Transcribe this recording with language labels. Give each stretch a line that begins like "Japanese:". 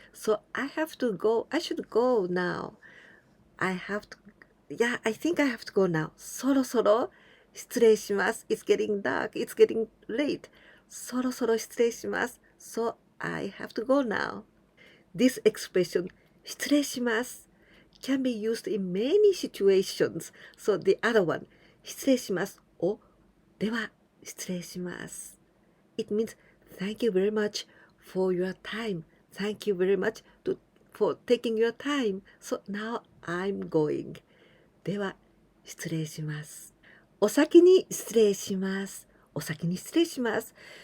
English: So I have to go. I should go now. I have to, yeah, I think I have to go now.
Japanese: そろそろ失礼します。
English: It's getting dark. It's getting late.
Japanese: そろそろ失礼します。
English: So I have to go now. This expression, 失礼します, can be used in many situations. So the other one, 失礼します or
Japanese: では失礼します.
English: It means thank you very much for your time. Thank you very much for taking your time. So now I'm going.
Japanese: では失礼します。お先に失礼します。お先に失礼します。